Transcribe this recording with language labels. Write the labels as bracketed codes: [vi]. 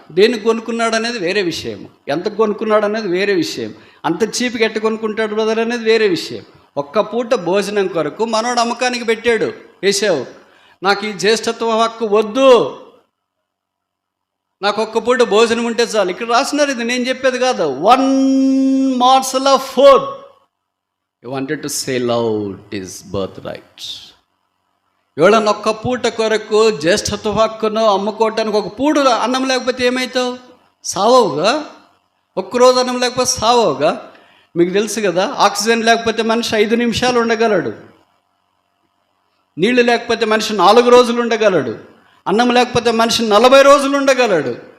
[te] దేనికి కొనుక్కున్నాడు అనేది వేరే విషయం, ఎంత కొనుక్కున్నాడు అనేది వేరే విషయం, అంత చీప్కి ఎట్ట కొనుక్కుంటాడు బ్రదర్ అనేది వేరే విషయం. ఒక్క పూట భోజనం కొరకు మనోడు అమ్మకానికి పెట్టాడు. ఏసావు, నాకు ఈ జ్యేష్ఠత్వ హక్కు వద్దు, నాకు ఒక్క పూట భోజనం ఉంటే చాలు. ఇక్కడ రాసినారు, ఇది నేను చెప్పేది కాదు. [en] 1 morsel of food he wanted to sell out his birthright. [te] ఎవడన్నా ఒక్క పూట కొరకు జ్యేష్ఠత్వ హక్కును అమ్ముకోవటానికి, ఒక పూట అన్నం లేకపోతే ఏమవుతావు? సావవుగా. ఒక్కరోజు అన్నం లేకపోతే సావవుగా. మీకు తెలుసు కదా, ఆక్సిజన్ లేకపోతే మనిషి 5 నిమిషాలు ఉండగలడు, నీళ్లు లేకపోతే మనిషి 4 రోజులు ఉండగలడు, అన్నం లేకపోతే మనిషి 40 రోజులు ఉండగలడు.